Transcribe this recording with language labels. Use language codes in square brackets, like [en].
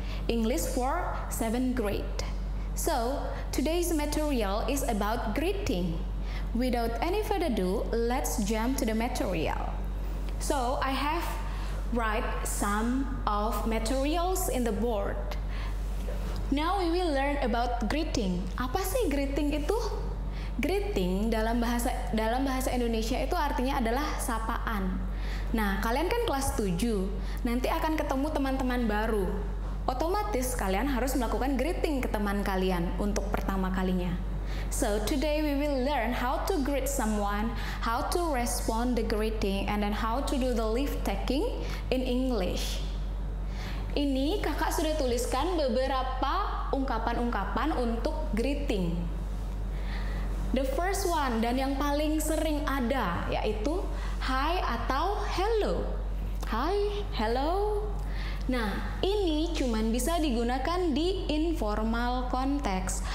[en] English for 7th grade. So, today's material is about greeting. Without any further ado, let's jump to the material. So, I have write some of materials in the board. Now we will learn about greeting. [id] Apa sih greeting itu? Greeting dalam bahasa Indonesia itu artinya adalah sapaan. Nah, kalian kan kelas 7. Nanti akan ketemu teman-teman baru. Otomatis kalian harus melakukan greeting ke teman kalian untuk pertama kalinya. [en] So, today we will learn how to greet someone, how to respond the greeting, and then how to do the leave taking in English. [id] Ini kakak sudah tuliskan beberapa ungkapan-ungkapan untuk greeting. [en] The first one [id] dan yang paling sering ada yaitu hi atau hello. Hi, hello. Nah, ini cuman bisa digunakan di informal konteks.